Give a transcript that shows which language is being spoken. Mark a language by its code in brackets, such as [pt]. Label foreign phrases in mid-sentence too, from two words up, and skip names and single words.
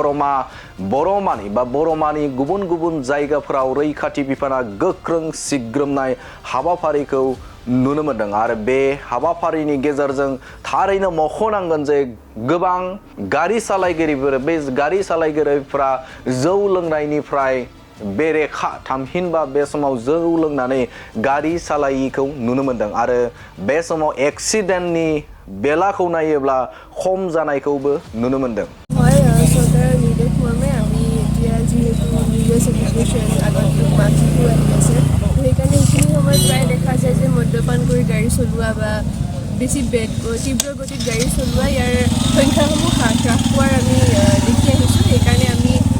[brx] बरमानि गुबुन गुबुन जायगाफोराव रैखाथि बिफाना गोख्रों सिग्रोमनाय हाबाफारिखौ नुनो मोनदों आरो बे हाबाफारिनि गेजेरजों थारैनो मख'नांगोन जे गोबां गारि सालायगिरिफोरा जौ लोंनायनिफ्राय बेरेखा थामहिनबा बे समाव जौ लोंनानै गारि सालायिखौ नुनो मोनदों आरो बे समाव एक्सिडेन्टनि बेलाखौ नायोब्ला खम जानायखौबो नुनो मोनदों [as] চৰকাৰৰ নিৰ্দেশ মৰ্মে আমি এতিয়া যিহেতু [en] new celebration [as] আগন্তুক মাহটো আহি আছে সেইকাৰণে এইখিনি সময়ত প্ৰায় দেখা যায় যে মদ্যপান কৰি গাড়ী চলোৱা বা বেছি তীব্ৰ গতিত গাড়ী চলোৱা ইয়াৰ সংখ্যাসমূহ হ্ৰাস পোৱাৰ আমি দেখি আহিছোঁ সেইকাৰণে আমি